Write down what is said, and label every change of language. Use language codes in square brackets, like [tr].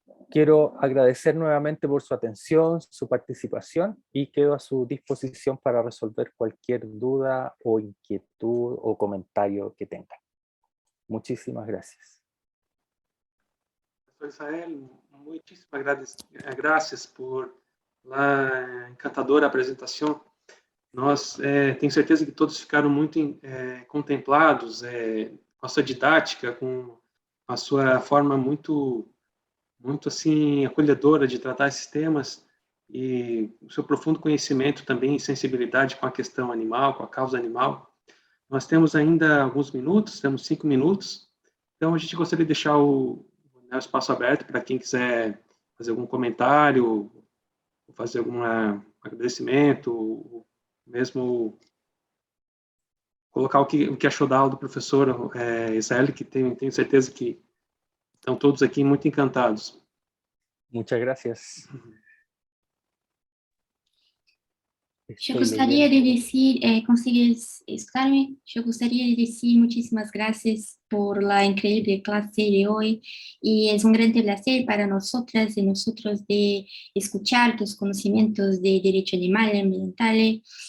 [es] Quiero agradecer nuevamente por su atención, su participación, y quedo a su disposición para resolver cualquier duda o inquietud o comentario que tengan. Muchísimas gracias. [pt] Professor Israel, muitíssimas graças por a encantadora apresentação. Nós tenho certeza que todos ficaram muito contemplados com a sua didática, com a sua forma muito assim acolhedora de tratar esses temas e o seu profundo conhecimento também e sensibilidade com a questão animal, com a causa animal. Nós temos ainda alguns minutos, temos 5 minutos, então a gente gostaria de deixar o espaço aberto para quem quiser fazer algum comentário, fazer algum agradecimento, mesmo colocar o que achou da aula do professor Israel, que tenho certeza que estão todos aqui muito encantados. [es] Muchas gracias. Yo gustaría de decir, ¿consigues escucharme? Yo gustaría de decir muchísimas gracias por la increíble clase de hoy y es un gran placer para nosotras y nosotros de escuchar tus conocimientos de derecho animal y ambiental.